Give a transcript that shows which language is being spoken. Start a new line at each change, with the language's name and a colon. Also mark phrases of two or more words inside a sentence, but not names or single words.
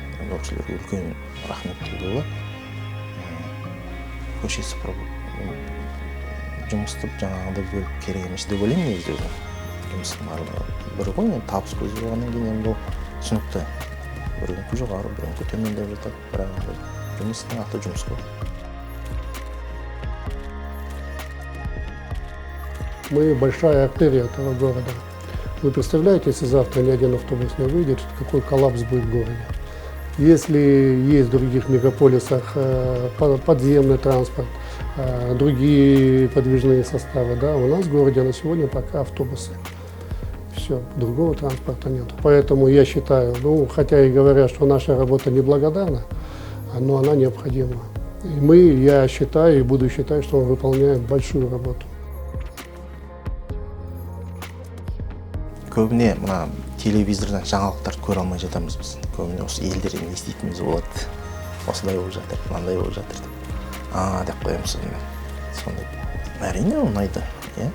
Kazakh: Ол кісілерге үлкен рахмет деуге болады. Көше сыпырып жұмысты жаңағыдай бөліп керек емес деп ойлаймын негізі. Жұмыстың барлығы бір ғой, енді табыс көзі болғаннан кейін енді ол түсінікті. Біреуінікі жоғары, біреуінікі төмендеп жатады, бірақ жұмыстың аты жұмыс қой.
Russian: Мы большая артерия этого города. Вы представляете, если завтра ни один автобус не выйдет, какой коллапс будет в городе? Если есть в других мегаполисах подземный транспорт, другие подвижные составы, да, у нас в городе на сегодня пока автобусы. Все, другого транспорта нет. Поэтому я считаю, ну, хотя и говорят, что наша работа неблагодарна, но она необходима. И я считаю и буду считать, что мы выполняем большую работу.
Kazakh: Көбіне мына телевизордан жаңалықтарды көре алмай жатамыз біз. Көбіне осы елдерден еститініміз болады. Осылай болып жатыр, мынандай болып жатыр деп. Деп қоямыз сонымен. Сондай. Әрине ұнайды, иә.